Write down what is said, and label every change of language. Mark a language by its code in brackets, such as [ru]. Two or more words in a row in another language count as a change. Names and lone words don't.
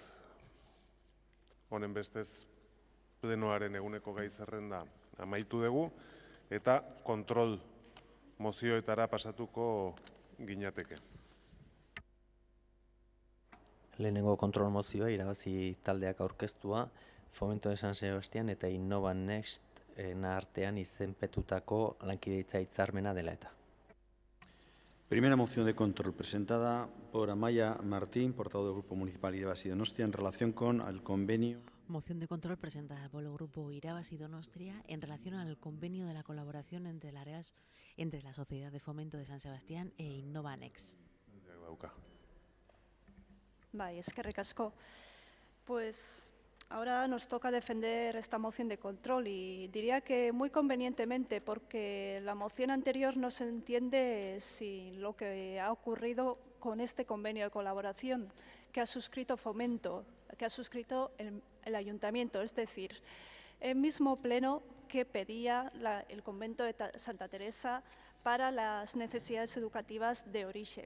[eu] Honen bestez, plenoaren eguneko gai zerrenda amaitu dugu, eta kontrol mozioetara pasatuko ginateke. Lehenengo kontrol mozioa irabazi taldeak aurkeztua, Fomento de San Sebastián eta Innova Next artean izenpetutako lankidetza hitzarmena dela eta. [es] Primera moción de control presentada por Amaia Martín, portavoz del Grupo Municipal Irabazi Donostia, en relación con el convenio. Moción de control presentada por el Grupo Irabazi Donostia en relación al convenio de la colaboración entre la Sociedad de Fomento de San Sebastián e Innova Next. [eu] Bai, eskerrik asko. [es] Pues ahora nos toca defender esta moción de control y diría que muy convenientemente, porque la moción anterior no se entiende sin lo que ha ocurrido con este convenio de colaboración que ha suscrito Fomento, que ha suscrito el Ayuntamiento, es decir, el mismo pleno que pedía el convento de Santa Teresa para las necesidades educativas de Orixe.